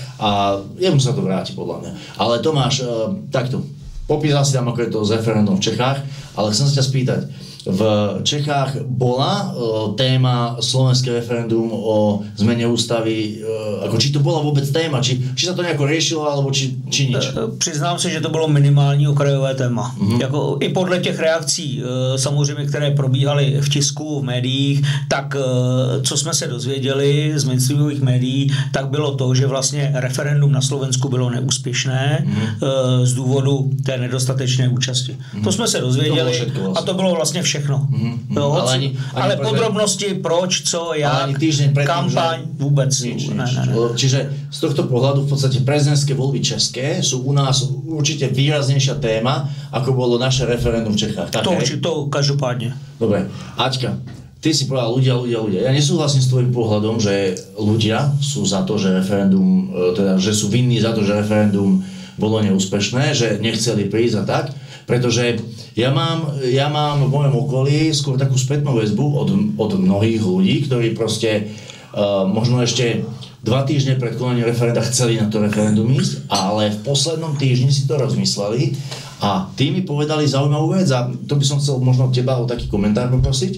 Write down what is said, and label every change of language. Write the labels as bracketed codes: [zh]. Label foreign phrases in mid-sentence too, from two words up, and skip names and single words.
[sk] A jemu sa to vráti, podľa mňa. Ale Tomáš, takto, popísal si tam, ako je to s referendum v Čechách, ale chcem sa ťa spýtať, v Čechách bola téma slovenské referendum o zmene ústavy, ako či to bola vôbec téma, či sa to nejako riešilo, alebo či nič? [cs] Přiznám se, že to bylo minimální okrajové téma. Jako i podle těch reakcí, samozřejmě, které probíhaly v tisku, v médiích, tak co jsme se dozvěděli z mainstreamových médií, tak bylo to, že vlastně referendum na Slovensku bylo neúspěšné z důvodu té nedostatečné účasti. To jsme se dozvěděli a to bylo vlastně všechno. No, ale podrobnosti, proč, co, jak, kampaň, vůbec. Ne. [sk] Čiže z tohto pohľadu v podstate prezidentské voľby české sú u nás určite výraznejšia téma, ako bolo naše referendum v Čechách. To každopádne. Dobre, Aťka, ty si povedal ľudia. Ja nesúhlasím s tvojím pohľadom, že ľudia sú za to, že referendum, teda, že sú vinní za to, že referendum bolo neúspešné, že nechceli prísť a tak, pretože ja mám v mojom okolí skôr takú spätnú väzbu od mnohých ľudí, ktorí proste možno ešte 2 týždne pred konaním referenda chceli na to referendum ísť, ale v poslednom týždni si to rozmysleli a tí mi povedali zaujímavú vec a to by som chcel možno teba o taký komentár poprosiť.